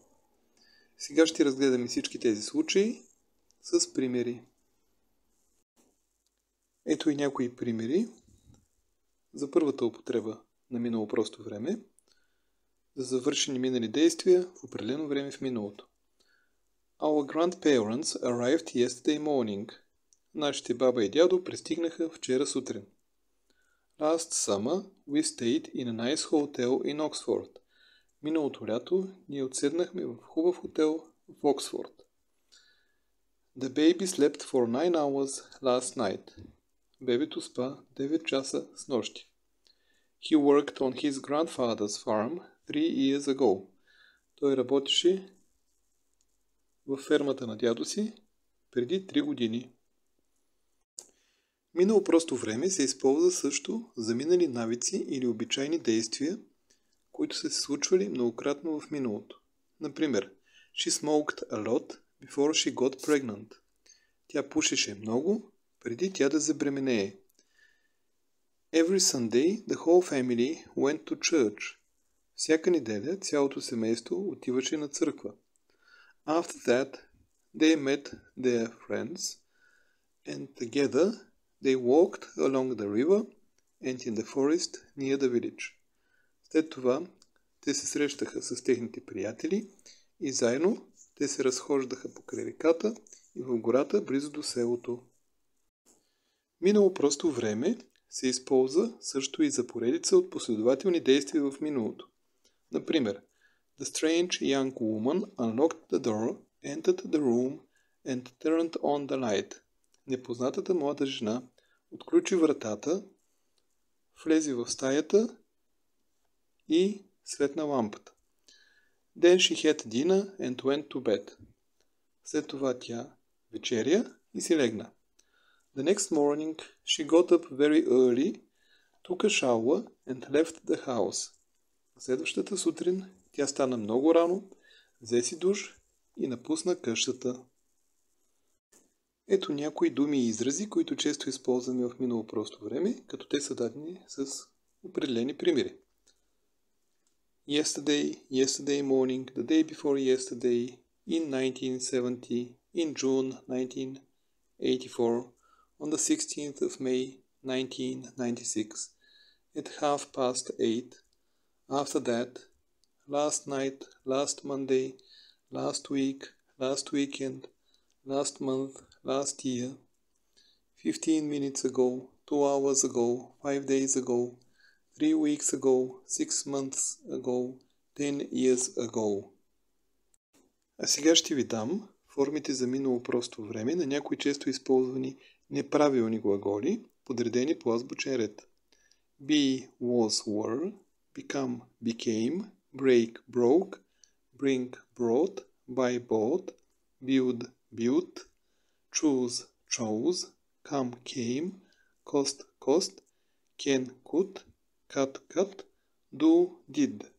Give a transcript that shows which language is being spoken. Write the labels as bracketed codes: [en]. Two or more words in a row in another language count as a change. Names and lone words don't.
[bg] Сега ще разгледаме всички тези случаи с примери. Ето и някои примери за първата употреба на минало просто време, за завършени минали действия в определено време в миналото. [en] Our grandparents arrived yesterday morning. [bg] Нашите баба и дядо пристигнаха вчера сутрин. [en] Last summer we stayed in a nice hotel in Oxford. [bg] Миналото лято ние отседнахме в хубав хотел в Оксфорд. [en] The baby slept for 9 hours last night. [bg] Бебето спа 9 часа снощи. [en] He worked on his grandfather's farm 3 years ago. [bg] Той работеше във фермата на дядо си преди 3 години. Минало просто време се използва също за минали навици или обичайни действия, които са се случвали многократно в миналото. Например, [en] she smoked a lot before she got pregnant. [bg] Тя пушеше много преди тя да забременее. [en] Every Sunday the whole family went to church. [bg] Всяка неделя цялото семейство отиваше на църква. [en] After that they met their friends and together they walked along the river and in the forest near the village. [bg] След това те се срещаха с техните приятели и заедно те се разхождаха покрай реката и в гората близо до селото. Минало просто време се използва също и за поредица от последователни действия в миналото. Например, [en] The strange young woman unlocked the door, entered the room and turned on the light. [bg] Непознатата млада жена отключи вратата, влезе в стаята и светна лампата. [en] Then she had dinner and went to bed. [bg] След това тя вечеря и си легна. [en] The next morning she got up very early, took a shower and left the house. [bg] Следващата сутрин тя стана много рано, взе си душ и напусна къщата. Ето някои думи и изрази, които често използваме в минало просто време, като те са дадени с определени примери. [en] Yesterday, yesterday morning, the day before yesterday, in 1970, in June 1984, on the 16th of May 1996, at 8:30, after that, last night, last Monday, last week, last weekend, last month, last year, 15 minutes ago, 2 hours ago, 5 days ago, 3 weeks ago, 6 months ago, 10 years ago. [bg] А сега ще ви дам формите за минало просто време на някои често използвани неправилни глаголи, подредени по азбучен ред. [en] Be, was, were, become, became, break, broke, bring, brought, buy, bought, build, built, choose, chose, come, came, cost, cost, can, could, cut, cut, do, did.